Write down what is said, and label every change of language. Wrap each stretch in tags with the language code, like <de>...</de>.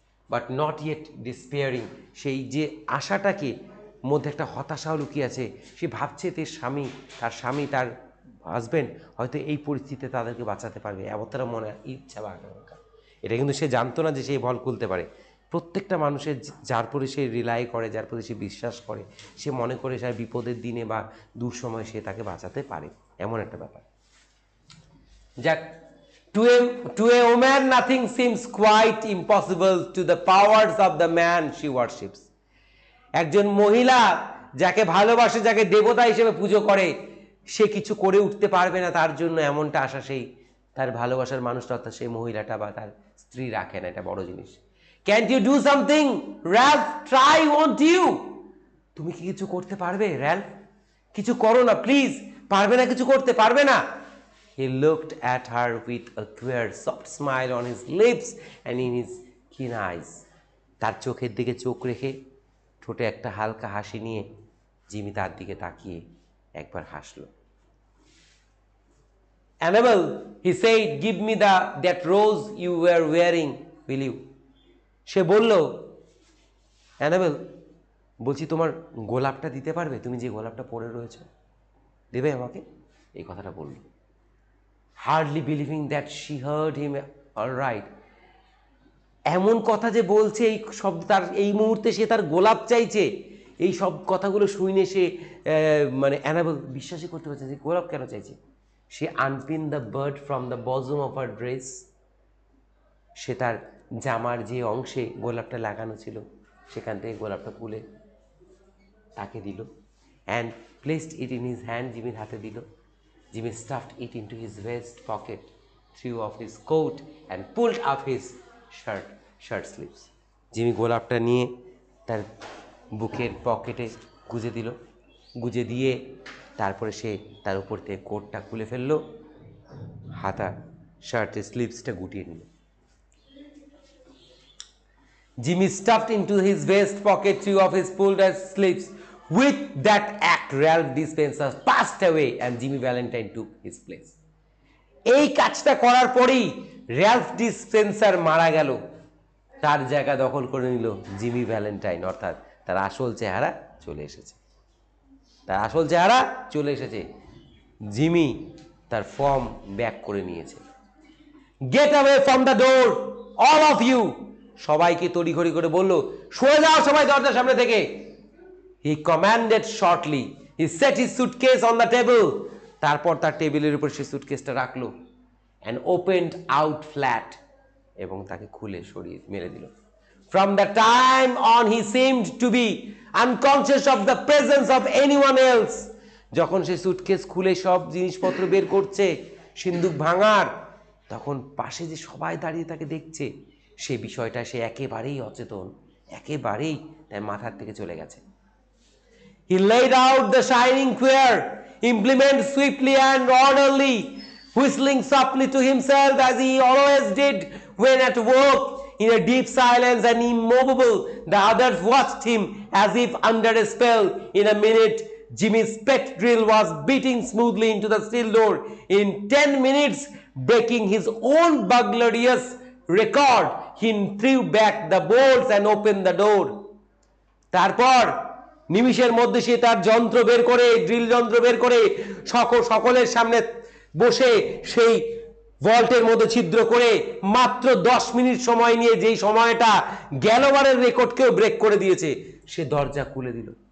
<en>but not yet despairing,</en> <bn>সেই যে আশাটাকে মধ্যে একটা হতাশাও লুকিয়ে আছে, সে ভাবছে তার স্বামী তার হাজব্যান্ড হয়তো এই পরিস্থিতিতে তাদেরকে বাঁচাতে পারবে, এমনটা মনে ইচ্ছা বা আকাঙ্ক্ষা। এটা কিন্তু সে জানতো না যে সেই ভল খুলতে পারে, প্রত্যেকটা মানুষের যার প্রতি সে রিলাই করে, যার প্রতি সে বিশ্বাস করে, সে মনে করে সে বিপদের দিনে বা দুঃসময় সে তাকে বাঁচাতে পারে, এমন একটা ব্যাপার।</bn> <en>যাক, to a woman nothing seems quite impossible to the powers of the man she worships.</en> <bn>একজন মহিলা যাকে ভালোবাসে, যাকে দেবতা হিসেবে পুজো করে, সে কিছু করে উঠতে পারবে না তার জন্য, এমনটা আশা সেই তার ভালোবাসার মানুষটা অর্থাৎ সেই মহিলাটা বা তার স্ত্রী রাখে না। এটা বড় জিনিস।</bn> <en>Can't you do something Ralph? Try, won't you?</en> <bn>তুমি কি কিছু করতে পারবে র্যালফ? কিছু করো না প্লিজ। পারবে না কিছু করতে? পারবে না?</bn> <en>He looked at her with a queer soft smile on his lips and in his keen eyes.</en> <bn>তার চোখের দিকে চোখ রেখে ঠোঁটে একটা হালকা হাসি নিয়ে জিমি তার দিকে তাকিয়ে একবার হাসলো।</bn> <en>Annabelle, he said, give me that rose you were wearing, will you?</en> <bn>সে বলল, অ্যানাবেল, বলছি তোমার গোলাপটা দিতে পারবে? তুমি যে গোলাপটা পরে রয়েছ, দেবে আমাকে? এই কথাটা বলল।</bn> <en>Hardly believing that she heard him alright.</en> <bn>এমন কথা যে বলছে, এই শব্দ তার এই মুহূর্তে সে তার গোলাপ চাইছে, এই সব কথাগুলো শুনে সে মানে অ্যানাবেল বিশ্বাসই করতে পারছে যে গোলাপ কেন চাইছে। সে</bn> <en>Unpin the bird from the bosom of her dress.</en> <bn>সে তার জামার যে অংশে গোলাপটা লাগানো ছিল সেখান থেকে গোলাপটা খুলে তাকে দিল,</bn> <en>And placed it in his hand.</en> <bn>জিমির হাতে দিল।</bn> <en>Jimmy stuffed it into his vest pocket, threw off his coat and pulled up his shirt sleeves.</en> <bn>Jimmy গোলাপটা নিয়ে তার বুকের পকেটে গুজে দিল। গুজে দিয়ে তারপরে সে তার উপর থেকে কোটটা খুলে ফেললো, হাতা শার্টের স্লিভসটা গুটিয়ে নিল।</bn> <en>Jimmy stuffed into his vest pocket two of his pulled out sleeves. With that act, Ralph Dispenser passed away and Jimmy Valentine took his place.</en> <bn>এই কাজটা করার পরেই র্যালফ ডিসপেন্সার মারা গেল, তার জায়গা দখল করে নিল জিমি ভ্যালেন্টাইন, অর্থাৎ তার আসল চেহারা চলে এসেছে। তার আসল চেহারা চলে এসেছে। জিমি তার ফর্ম ব্যাক করে নিয়েছে।</bn> <en>Get away from the door all of you.</en> <bn>সবাইকে তড়িঘড়ি করে বলল, সরে যাও সবাই দরজার সামনে থেকে।</bn> <en>He commanded shortly. He set his suitcase on the table.</en> <bn>তারপর তার টেবিলের উপর সে সুটকেসটা রাখলো,</bn> <en>and opened out flat,</en> <bn>এবং তাকে খুলে সরিয়ে মেরে দিল।</bn> <en>From the time on he seemed to be unconscious of the presence of anyone else.</en> <bn>যখন সে সুটকেস খুলে সব জিনিসপত্র বের করছে সিন্দুক ভাঙার, তখন পাশে যে সবাই দাঁড়িয়ে তাকে দেখছে, সে বিষয়টা সে একেবারেই অচেতন, একেবারেই তার মাথার থেকে চলে গেছে।</bn> <en>He laid out the shining queer implement swiftly and orderly, whistling softly to himself as he always did when at work. In a deep silence and immovable, the others watched him as if under a spell. In a minute, Jimmy's pet drill was beating smoothly into the steel door. In 10 minutes, breaking his own burglarious record, he threw back the bolts and opened the door.</en> <bn>তারপর নিমিষের মধ্যে সে তার যন্ত্র বের করে, drill যন্ত্র বের করে সকলের সামনে বসে সেই ভল্টের মধ্যে ছিদ্র করে মাত্র 10 মিনিট সময় নিয়ে, যেই সময়টা গ্যালোবারের রেকর্ডকেও ব্রেক করে দিয়েছে, সে দরজা খুলে দিল।</bn>